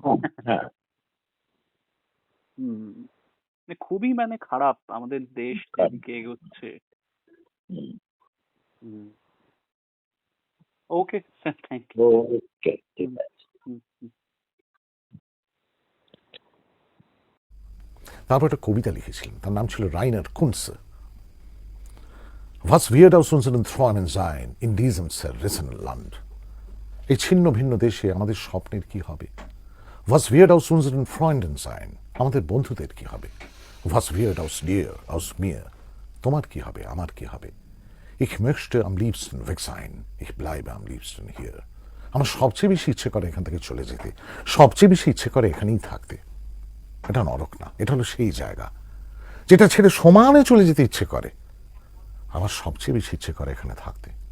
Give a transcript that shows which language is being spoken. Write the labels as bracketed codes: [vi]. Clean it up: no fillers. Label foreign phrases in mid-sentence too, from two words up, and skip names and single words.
[bn] খুবই মানে খারাপ আমাদের দেশ যেদিকে এগোচ্ছে। [en] Okay sir, thank you. [bn] ওকে, ঠিক আছে। তারপর একটা কবিতা লিখেছিলেন, তার নাম ছিল রাইনার কুনসে। [de] Was wird aus unseren Träumen sein in diesem zerrissenen Land? [bn] এই ছিন্ন ভিন্ন দেশে আমাদের স্বপ্নের কি হবে? [de] Was wird aus unseren Freunden sein? [bn] আমাদের বন্ধুদের কি হবে? [de] Was wird aus dir, aus mir? [bn] তোমার কি হবে, আমার কি হবে? [de] Ich möchte am liebsten weg sein, ich bleibe am liebsten hier. [bn] আমার সবচেয়ে বেশি ইচ্ছে করে এখান থেকে চলে যেতে, সবচেয়ে বেশি ইচ্ছে করে এখানেই থাকতে। এটা নরক না, এটা হলো সেই জায়গা যেটা ছেড়ে সমানে চলে যেতে ইচ্ছে করে। আমার সবচেয়ে বেশি ইচ্ছে করে এখানে থাকতে।